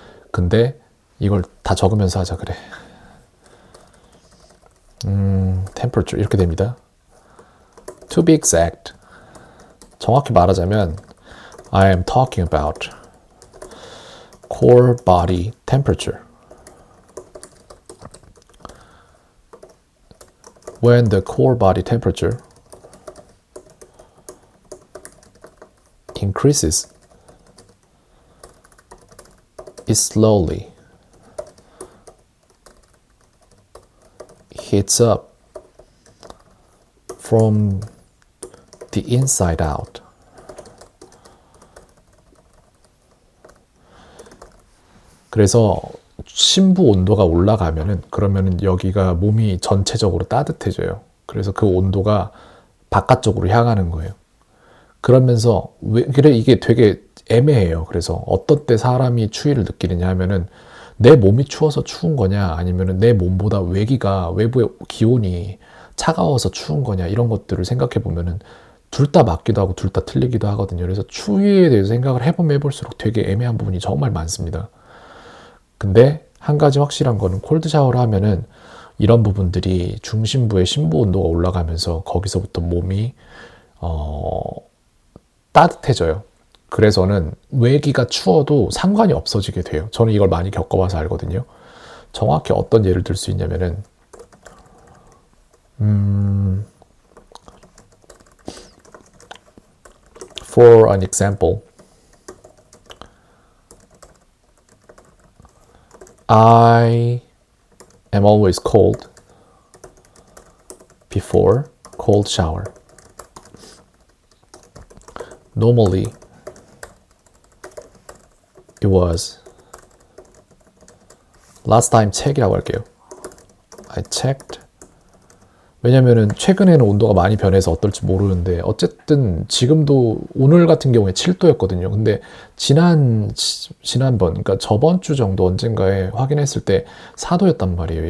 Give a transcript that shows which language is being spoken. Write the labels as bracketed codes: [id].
[ko] 근데 이걸 다 적으면서 하자 그래. temperature 이렇게 됩니다. [en] To be exact, [ko] 정확히 말하자면 [en] I am talking about core body temperature. When the core body temperature increases, it slowly heats up from the inside out. [ko] 그래서 심부 온도가 올라가면은, 그러면은 여기가 몸이 전체적으로 따뜻해져요. 그래서 그 온도가 바깥쪽으로 향하는 거예요. 그러면서 그래 이게 되게 애매해요. 그래서 어떤 때 사람이 추위를 느끼느냐 하면은 내 몸이 추워서 추운 거냐, 아니면은 내 몸보다 외부의 기온이 차가워서 추운 거냐, 이런 것들을 생각해 보면은 둘 다 맞기도 하고 둘 다 틀리기도 하거든요. 그래서 추위에 대해서 생각을 해보면 해볼수록 되게 애매한 부분이 정말 많습니다. 근데 한 가지 확실한 거는 콜드 샤워를 하면은 이런 부분들이 중심부의 심부 온도가 올라가면서 거기서부터 몸이 따뜻해져요. 그래서는 외기가 추워도 상관이 없어지게 돼요. 저는 이걸 많이 겪어봐서 알거든요. 정확히 어떤 예를 들 수 있냐면은 [en] for an example, I am always cold before cold shower. Normally, it was last time check이라고 [ko] 할게요. [en] I checked. [ko] 왜냐면은 최근에는 온도가 많이 변해서 어떨지 모르는데, 어쨌든 지금도 오늘 같은 경우에 7도였거든요. 근데 지난번, 그러니까 저번 주 정도 언젠가에 확인했을 때 4도였단 말이에요.